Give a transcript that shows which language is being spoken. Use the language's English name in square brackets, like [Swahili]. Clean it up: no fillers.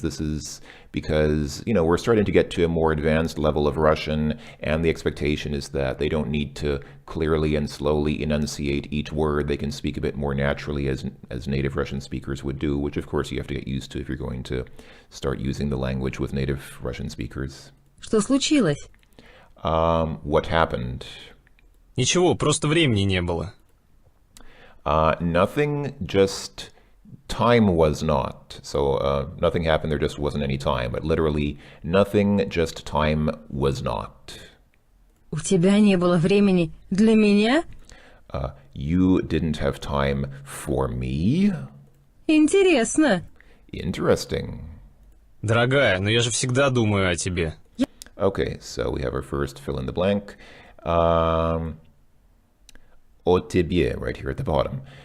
[English] This is because, we're starting to get to a more advanced level of Russian, and the expectation is that they don't need to clearly and slowly enunciate each word. They can speak a bit more naturally as native Russian speakers would do, which of course you have to get used to if you're going to start using the language with native Russian speakers. [Russian] Что случилось? [English] What happened? [Russian] Ничего, просто времени не было. [English] Nothing, just time was not. So nothing happened, there just wasn't any time. But literally, nothing, just time was not. [Russian] У тебя не было времени для меня? [English] You didn't have time for me? [Russian] Интересно. [English] Interesting. [Russian] Дорогая, но я же всегда думаю о тебе. [English] Okay, so we have our first fill in the blank. [Russian] О тебе, [English] right here at the bottom.